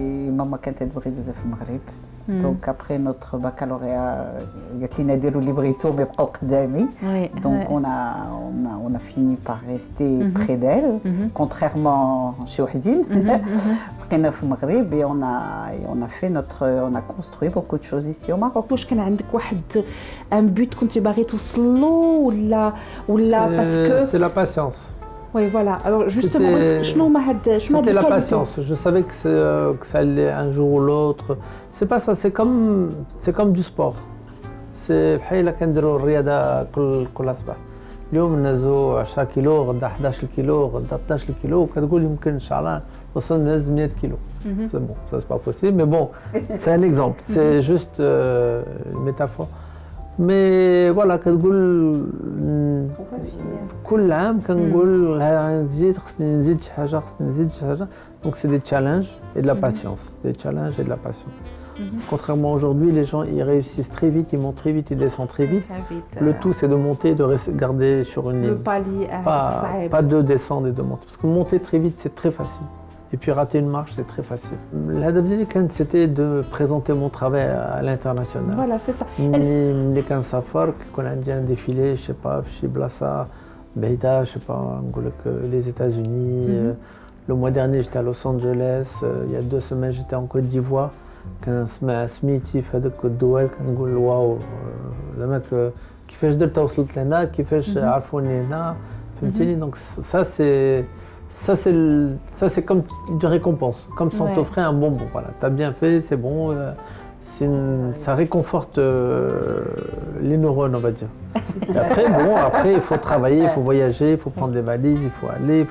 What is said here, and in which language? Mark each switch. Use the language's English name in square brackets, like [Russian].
[Arabic] ماما كانت تبغي بزاف في المغرب دونك ابخي نوتر بكالوريا قالت لنا ديروا لي بغيتو مي بقاو قدامي دونك [French] on a fini par rester près d'elle contrairement [Arabic] شي وحدين بقينا في المغرب [French] et on a construit beaucoup de choses ici au Maroc. [Arabic] واش كان عندك واحد ان بوت كنتي باغي توصل له ولا باسكو [French] c'est la patience. Oui, voilà. Alors justement, c'était la patience. Je savais que ça allait un jour ou l'autre. C'est pas ça, c'est comme du sport. [Arabic] C'est بحال كنديروا الرياضه كل صباح. اليوم نهزوا 10 كيلو، غدا 11 كيلو، غدا 12 كيلو، وكتقول يمكن ان شاء الله نوصل نهز 100 كيلو. [French] C'est bon, ça c'est pas possible, mais bon, c'est un exemple. C'est juste une métaphore. [Arabic] مي فوالا كتقول كل عام كنقول غنزيد خصني نزيد شي حاجه دونك سي دي تشالنج اي دو لا باسيونس [French] Contrairement à aujourd'hui, les gens ils réussissent très vite, ils montent très vite, ils descendent très vite. Le tout c'est de monter et de garder sur une ligne. Le palier, pas de descendre et de monter. Parce que monter très vite c'est très facile. Et puis rater une marche, c'est très facile. [Arabic] الهدف ديالي كانت [French] c'était de présenter mon travail à l'international. Voilà, c'est ça. [Arabic] ملي كنسافر كيكون عندي [French] un défilé, je sais pas, [Arabic] في شي بلاصة بعيدة, [French] je sais pas, [Arabic] نقول لك [French] les États-Unis. Le mois dernier, j'étais à Los Angeles. Il y a 2 semaines, j'étais en Côte d'Ivoire. [Arabic] كنسمع سميتي في هذوك الدول كنقول واو زعما كيفاش درت وصلت لهنا, كيفاش عرفوني هنا, فهمتيني. [French] دونك ça c'est comme une récompense, comme si on t'offrait un bonbon. Voilà, t'as bien fait, c'est bon. Ça réconforte les neurones, on va dire. Et après, il faut travailler, il faut voyager, il faut prendre des valises, il faut aller.